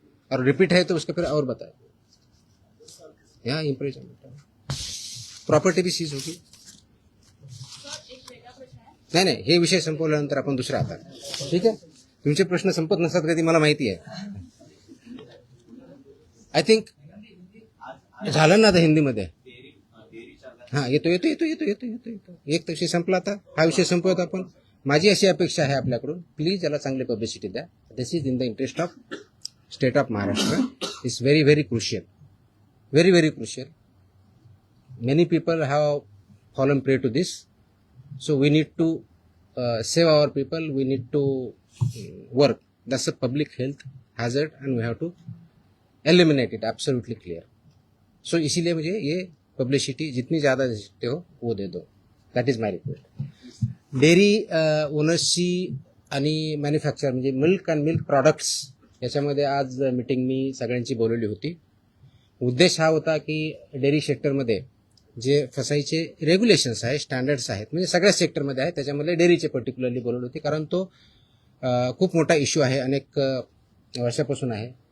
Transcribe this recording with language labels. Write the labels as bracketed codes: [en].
[hi] और रिपीट है तो उसके फिर और बताए, यहाँ इम्प्रिजनमेंट प्रॉपर्टी भी सीज होगी। [mr] नाही हे विषय संपवल्यानंतर आपण दुसरा आता, ठीक आहे। तुमचे प्रश्न संपत नसतात कधी, मला माहिती आहे। [en] I think [mr] झालं ना आता हिंदीमध्ये। हाँ येतो एक विषय संपला, आता हा विषय संपवत आपण। माझी अशी अपेक्षा आहे आपल्याकडून, प्लीज याला चांगली पब्लिसिटी द्या। [en] This is in the interest of state of Maharashtra, is very very crucial, very very crucial. Many people have fallen prey to this, so we need to save our people. We need to work. That's a public health hazard, and we have to eliminate it. Absolutely clear. [hi] So इसीलिए मुझे ये publicity जितनी ज़्यादा दे सकते हो वो दे दो. [en] That is my request. [mr] Dairy ओनर्सची आणि manufacture म्हणजे मिल्क अँड मिल्क प्रोडक्ट्स याच्यामध्ये आज मीटिंग मी सगळ्यांची बोलवली होती. उद्देश हा होता की डेअरी सेक्टरमध्ये जे फसाईचे रेग्युलेशन्स आहे, स्टँडर्ड्स आहेत, म्हणजे सगळ्या सेक्टरमध्ये आहे, त्याच्यामध्ये डेअरीचे पर्टिक्युलरली बोलवले होते, कारण तो खूप मोठा इश्यू आहे, अनेक वर्षापासून आहे.